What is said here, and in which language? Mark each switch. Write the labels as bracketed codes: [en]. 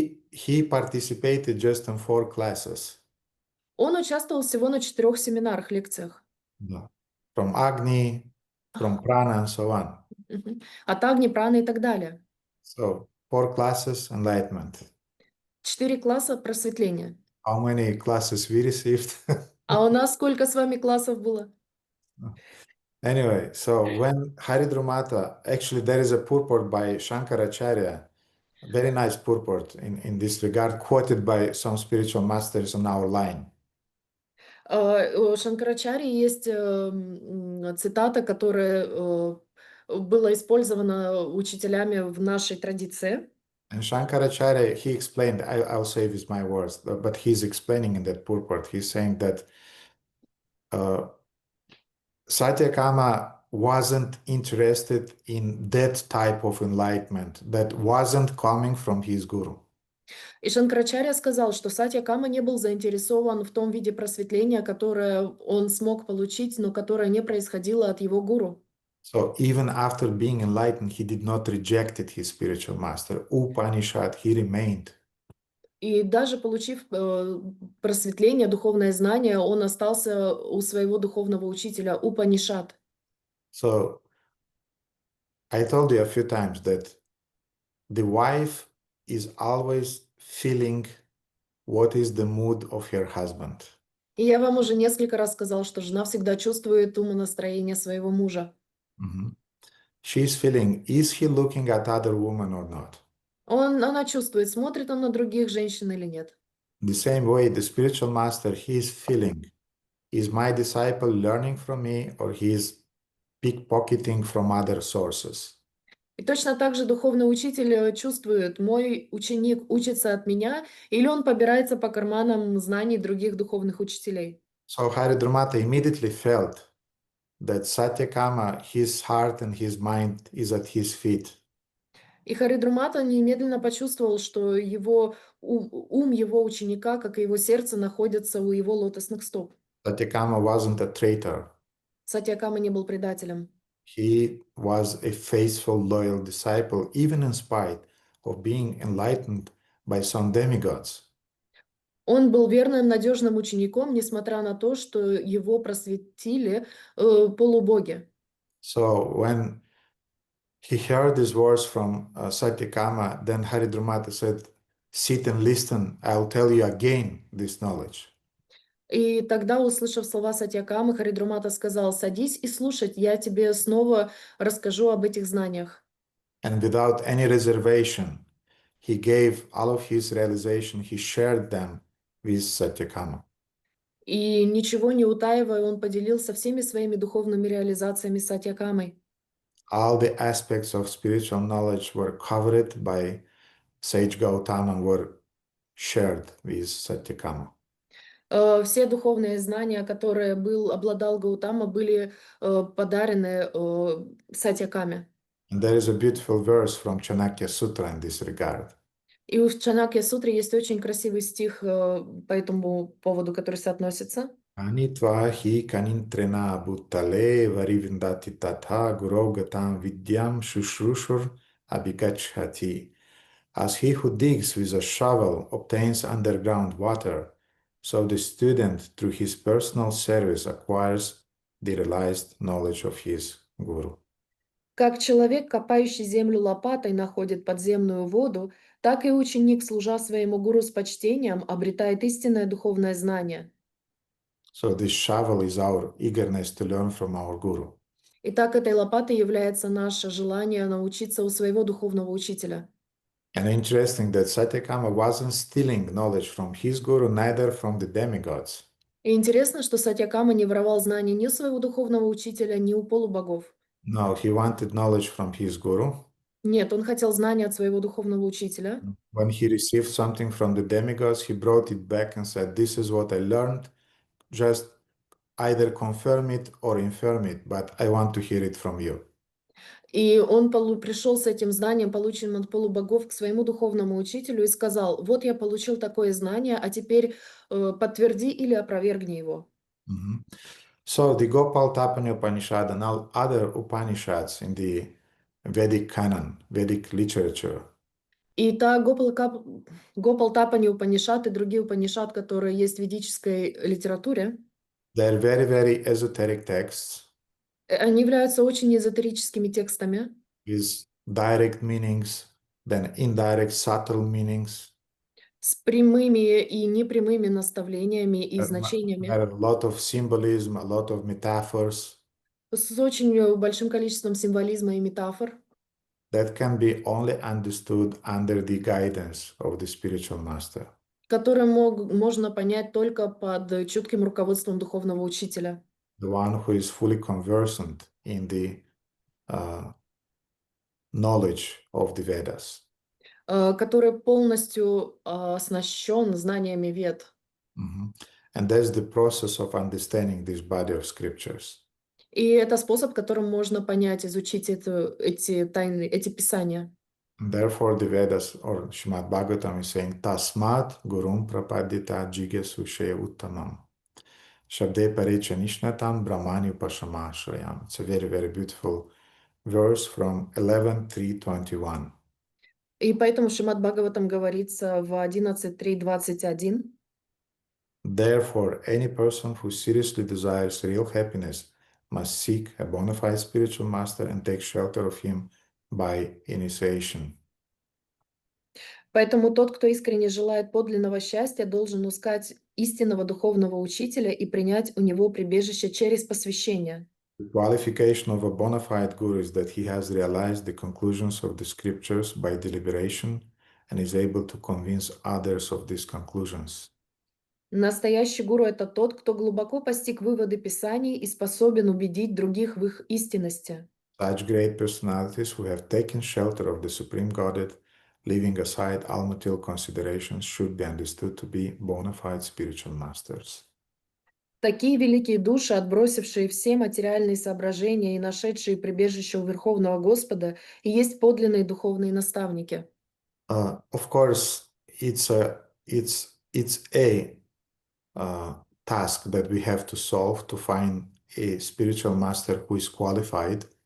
[en] He participated just in 4 classes. [ru] Он участвовал всего на 4 семинарах, лекциях. Да. [en] From Agni, from Prana, and so on. [ru] От Агни, Праны и так далее. [en] So 4 classes, enlightenment. [ru] 4 класса просветления. [en] How many classes we received? [ru] А у нас сколько с вами классов было? [en] Anyway, so when Haridrumata, actually there is a purport by Shankaracharya, a very nice purport in this regard, quoted by some spiritual masters on our line. [ru] У Шанкарачари есть цитата, которая была использована учителями в нашей традиции. [en] And Shankaracharya, he explained, I'll say with my words, but he's explaining in that purport, he's saying that Satyakama wasn't interested in that type of enlightenment that wasn't coming from his guru. [ru] И Шанкарачарья сказал, что Сатьякама не был заинтересован в том виде просветления, которое он смог получить, но которое не происходило от его гуру. [en] So even after being enlightened, he did not reject his spiritual master. Upanisad, he remained. [ru] И даже получив просветление, духовное знание, он остался у своего духовного учителя Упанишад. [en] So I told you a few times that the wife is always feeling what is the mood of her husband. [ru] И я вам уже несколько раз сказал, что жена всегда чувствует умонастроение своего мужа. [en] She's feeling, is he looking at other women or not? [ru] Она чувствует, смотрит он на других женщин или нет. [en] The same way, the spiritual master, he is feeling, is my disciple learning from me or he is pickpocketing from other sources? [ru] И точно так же духовный учитель чувствует, мой ученик учится от меня, или он побирается по карманам знаний других духовных учителей. [en] So Haridrumata immediately felt that Satyakama, his heart and his mind is at his feet. [ru] И Харидрумата немедленно почувствовал, что его ум его ученика, как и его сердце, находятся у его лотосных стоп. [en] Satyakama wasn't a traitor. [ru] Сатьякама не был предателем. [en] He was a faithful, loyal disciple, even in spite of being enlightened by some demigods. [ru] Он был верным, надежным учеником, несмотря на то, что его просветили полубоги. [en] So when he heard these words from Satyakama, then Haridrumata said, sit and listen, I'll tell you again this knowledge. [ru] И тогда, услышав слова Сатьякамы, Харидрумата сказал: садись и слушать, я тебе снова расскажу об этих знаниях. [en] And without any reservation, he gave all of his realization, he shared them with Satyakama. [ru] И ничего не утаивая, он поделился всеми своими духовными реализациями с Сатьякамой. [en] All the aspects of spiritual knowledge were covered by sage Gautama and were shared with Satyakama. [ru] Все духовные знания, которые обладал Гаутама, были подарены Сатьякаме. [en] And there is a beautiful verse from Chanakya Sutra in this regard. [ru] И в Чанакья Сутре есть очень красивый стих по этому поводу, который соотносится. [sa] Anitva hi kanintrena bhuttale varivindati tatha gurau gatam vidyam shushrushur abhigachhati. [en] As he who digs with a shovel obtains underground water, so the student through his personal service acquires the realized knowledge of his guru. [ru] Как человек, копающий землю лопатой, находит подземную воду, так и ученик, служа своему гуру с почтением, обретает истинное духовное знание. [en] So this shovel is our eagerness to learn from our guru. [ru] Итак, этой лопатой является наше желание научиться у своего духовного учителя. [en] And interesting that Satyakama wasn't stealing knowledge from his guru, neither from the demigods. [ru] И интересно, что Сатьякама не воровал знания ни у своего духовного учителя, ни у полубогов. [en] No, he wanted knowledge from his guru. [ru] Нет, он хотел знания от своего духовного учителя. [en] When he received something from the demigods, he brought it back and said, "This is what I learned. Just either confirm it or infirm it, but I want to hear it from you." [ru] И он пришел с этим знанием, полученным от полубогов, к своему духовному учителю и сказал: вот я получил такое знание, а теперь подтверди или опровергни его. [en] Mhm. So the Gopal Tapani Upanishad and all other Upanishads in the Vedic canon, Vedic literature, [ru] И та Гопал Тапани Упанишад и другие Упанишад, которые есть в ведической литературе, [en] they're very, very esoteric texts [ru] они являются очень эзотерическими текстами, [en] with direct meanings, then indirect, subtle meanings. [ru] с прямыми и непрямыми наставлениями и [en] There [ru] значениями, [en] are a lot of symbolism, a lot of metaphors [ru] с очень большим количеством символизма и метафор, [en] that can be only understood under the guidance of the spiritual master. [ru] которые можно понять только под чутким руководством духовного учителя, [en] The one who is fully conversant in the knowledge of the Vedas. [ru] который полностью оснащен знаниями Вед. Mhm. [en] And that's the process of understanding this body of scriptures. [ru] И это способ, которым можно понять, изучить эти тайны, эти писания. [en] And therefore, the Vedas or Srimad Bhagavatam is saying, [sa] Tasmat Gurum Prapadita Jigesu Shaya Uttamam. Shabde Parecha Nishnatam Brahmani Upashama Shrayam. [en] It's a very, very beautiful verse from 11.3.21. [ru] И поэтому в Шримад Бхагаватам говорится в 11.3.21: [en] Therefore, any person who seriously desires real happiness must seek a bona fide spiritual master and take shelter of him by initiation. [ru] Поэтому тот, кто искренне желает подлинного счастья, должен искать истинного духовного учителя и принять у него прибежище через посвящение. [en] The qualification of a bona fide guru is that he has realized the conclusions of the scriptures by deliberation and is able to convince others of these conclusions. [ru] Настоящий гуру — это тот, кто глубоко постиг выводы Писаний и способен убедить других в их истинности. [en] Such great personalities who have taken shelter of the Supreme Godhead, leaving aside all material considerations, should be understood to be bona fide spiritual masters. [ru] Такие великие души, отбросившие все материальные соображения и нашедшие прибежище у Верховного Господа, и есть подлинные духовные наставники. [en] Of course, it's a task that we have to solve to find a spiritual master who is qualified.